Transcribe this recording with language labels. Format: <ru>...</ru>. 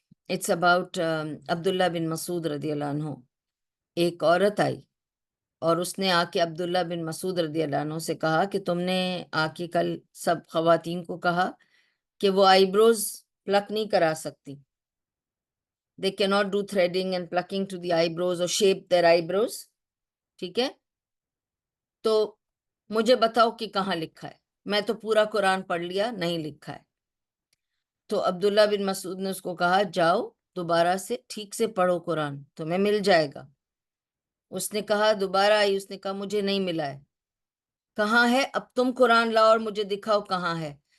<en>it's about</en> <ur>عبداللہ بن مسعود رضی اللہ عنہ. ایک عورت آئی اور اس نے آ کے عبداللہ بن مسعود رضی اللہ عنہ سے کہا کہ تم نے آ کے کل سب خواتین کو کہا کہ وہ آئی بروز پلک نہیں کرا سکتی.</ur> <en>They cannot do threading and plucking to the eyebrows or shape their eyebrows.</en> <ur>ٹھیک ہے، تو مجھے بتاؤ کہ کہاں لکھا ہے. میں تو پورا قرآن پڑھ لیا، نہیں لکھا ہے. تو عبداللہ بن مسعود نے اس کو کہا جاؤ دوبارہ سے ٹھیک سے پڑھو قرآن، تمہیں مل جائے گا. اس نے کہا، دوبارہ آئی، اس نے کہا مجھے نہیں ملا ہے. کہاں ہے؟ اب تم قرآن لاؤ اور مجھے دکھاؤ کہاں ہے.</ur>